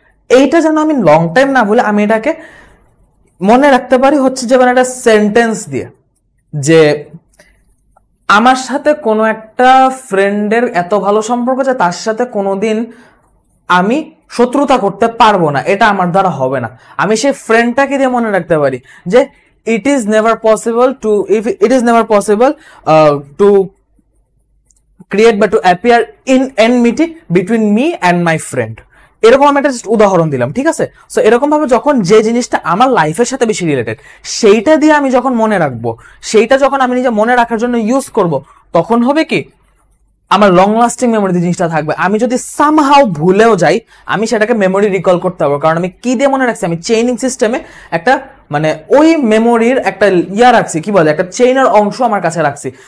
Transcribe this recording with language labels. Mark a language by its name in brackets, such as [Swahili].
[Bangla] এইটা যেন আমি লং টাইম না বলে আমি এটাকে মনে রাখতে পারি হচ্ছে যেমন একটা সেন্টেন্স দিয়ে, যে আমার সাথে কোনো একটা ফ্রেন্ডের এত ভালো সম্পর্ক যে তার সাথে কোনোদিন আমি শত্রুতা করতে পারবো না, এটা আমার দ্বারা হবে না। আমি সেই ফ্রেন্ডটাকে দিয়ে মনে রাখতে পারি যে [English] it is never possible to, if it is never possible to create but to appear in enmity between me and my friend। [Bangla] এরকম আমি একটা জাস্ট উদাহরণ দিলাম, ঠিক আছে? সো এরকম ভাবে যখন যে জিনিসটা আমার লাইফের সাথে বেশি রিলেটেড, সেইটা দিয়ে আমি যখন মনে রাখবো, সেইটা যখন আমি নিজে মনে রাখার জন্য ইউজ করব, তখন হবে কি আমার লং লাস্টিং মেমোরি জিনিসটা থাকবে। আমি যদি সামহাও ভুলেও যাই, আমি সেটাকে মেমোরি রিকল করতে পারবো, কারণ আমি কি দিয়ে মনে রাখছি, আমি চেইনিং সিস্টেমে একটা মানে ওই মেমোরির একটা রাখছি, কি বলে, একটা চেইনের অংশ আমার কাছে রাখছি।